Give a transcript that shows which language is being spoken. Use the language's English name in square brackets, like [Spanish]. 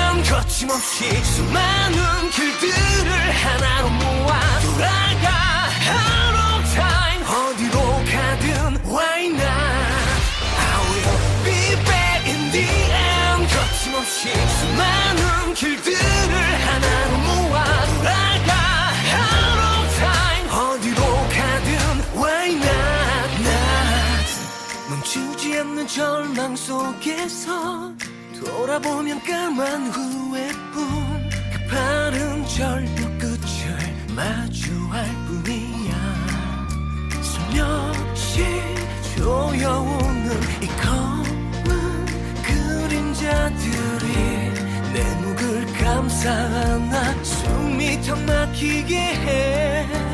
[Korean] 거침없이 수많은 길들을 하나로 모아 돌아가. [English] Out of time. [Korean] 어디로 가든 [English] why not. I will be back in the end. [Korean] 거침없이 수많은 길들을 하나로 모아 돌아가. [English] Out of time. [Korean] 어디로 가든 [English] why not, not. [Korean] 멈추지 않는 절망 속에서 돌아보면 까만 후회뿐. 가파른 절벽 끝을 마주할 뿐이야. 슬며시 조여오는 이 검은 그림자들이 내 목을 감싸 안아 숨이 턱 막히게 해.